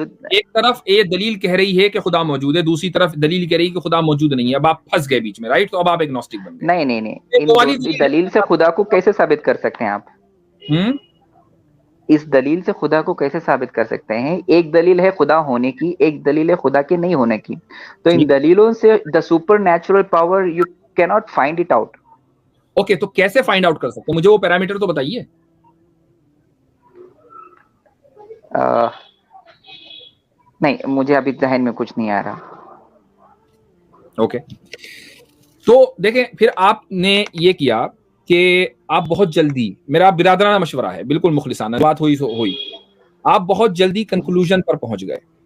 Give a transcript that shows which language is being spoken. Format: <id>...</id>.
<ur>ایک طرف یہ دلیل کہہ رہی ہے کہ خدا موجود ہے, دوسری طرف دلیل کہہ رہی ہے کہ خدا موجود نہیں ہے. اب آپ پھنس گئے بیچ میں, رائٹ؟ تو اب آپ ایگنوسٹک بن گئے. نہیں, دلیل سے خدا کو کیسے ثابت کر سکتے ہیں آپ؟ اس دلیل سے خدا کو کیسے ثابت کر سکتے ہیں؟ ایک دلیل ہے خدا ہونے کی, ایک دلیل ہے خدا کے نہیں ہونے کی. تو ان دلیلوں سے</ur> <en>the supernatural power you cannot find it out.</en> <ur>Okay, تو کیسے فائنڈ آؤٹ کر سکتے ہیں؟ مجھے وہ پیرامیٹر تو بتائیے. نہیں, مجھے ابھی ذہن میں کچھ نہیں آ رہا. اوکے, تو دیکھیں پھر آپ نے یہ کیا کہ آپ بہت جلدی, میرا برادرانہ مشورہ ہے, بالکل مخلصانہ بات ہوئی, آپ بہت جلدی کنکلوژن پر پہنچ گئے.</ur>